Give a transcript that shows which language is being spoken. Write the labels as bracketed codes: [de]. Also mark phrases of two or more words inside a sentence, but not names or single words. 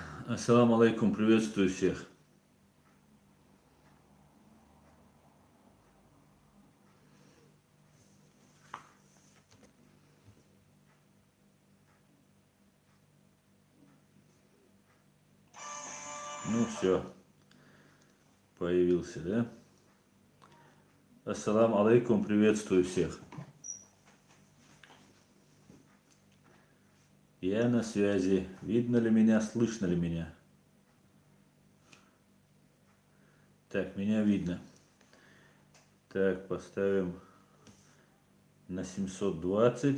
[ar] السلام عليكم, [ru] приветствую всех. Ну все, появился, да? [ar] السلام عليكم, [ru] приветствую всех. Я на связи. Видно ли меня, слышно ли меня? Так, меня видно. Так, поставим на 720.